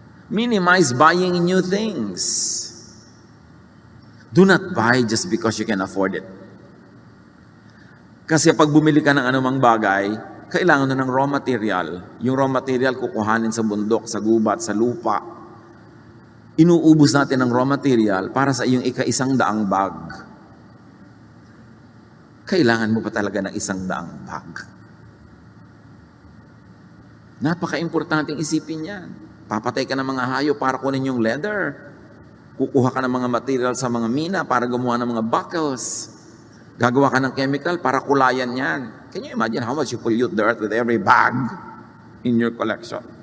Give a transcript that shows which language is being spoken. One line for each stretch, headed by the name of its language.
English: Minimize buying new things. Do not buy just because you can afford it.
Filipino: Kasi pag bumili ka ng anumang bagay, kailangan na ng raw material. Yung raw material kukuhanin sa bundok, sa gubat, sa lupa. Inuubos natin ng raw material para sa iyong ika-100 bag. Kailangan mo pa talaga ng 100 bag. Napaka-importanting isipin yan. Papatay ka ng mga hayop para kunin yung leather. Kukuha ka ng mga material sa mga mina para gumawa ng mga buckles. Gagawa ka ng chemical para kulayan yan.
English: Can you imagine how much you pollute the earth with every bag in your collection?